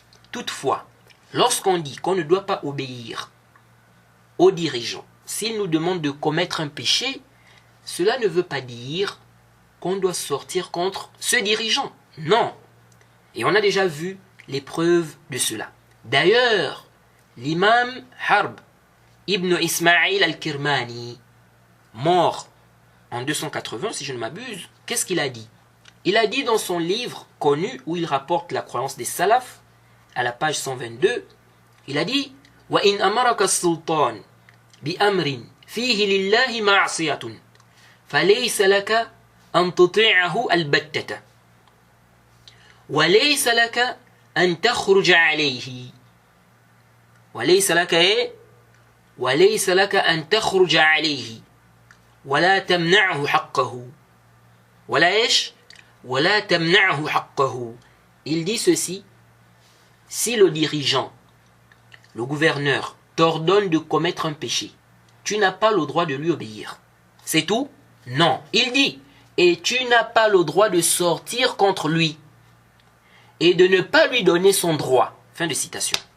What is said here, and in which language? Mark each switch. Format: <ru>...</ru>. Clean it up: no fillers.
<fr>Toutefois, lorsqu'on dit qu'on ne doit pas obéir aux dirigeants, s'ils nous demandent de commettre un péché, cela ne veut pas dire qu'on doit sortir contre ce dirigeant. Non. Et on a déjà vu les preuves de cela. D'ailleurs, l'imam Harb ibn Ismail al-Kirmani, mort en 280, si je ne m'abuse, qu'est-ce qu'il a dit? Il a dit dans son livre connu où il rapporte la croyance des salafs, à la page 122, il a dit</fr> <ar>وَإِنْ أَمَرَكَ السُّلْطَانِ بِأَمْرٍ فِيهِ لِلَّهِ مَعْصِيَةٌ فَلَيْسَ لَكَ أَنْ تُطِيعَهُ الْبَتَّةَ وَلَيْسَ لَكَ أَنْ تَخْرُجَ عَلَيْهِ وَلَيْسَ لَكَ أَنْ تَخْرُجَ عَلَيْهِ وَلَا تَمْنَعْهُ حَقَّهُ وَلَا تَمْنَعْهُ حَقَّهُ.</ar> <fr>Il dit ceci: si le dirigeant, le gouverneur, t'ordonne de commettre un péché, tu n'as pas le droit de lui obéir. C'est tout? Non. Il dit, et tu n'as pas le droit de sortir contre lui et de ne pas lui donner son droit. Fin de citation.</fr>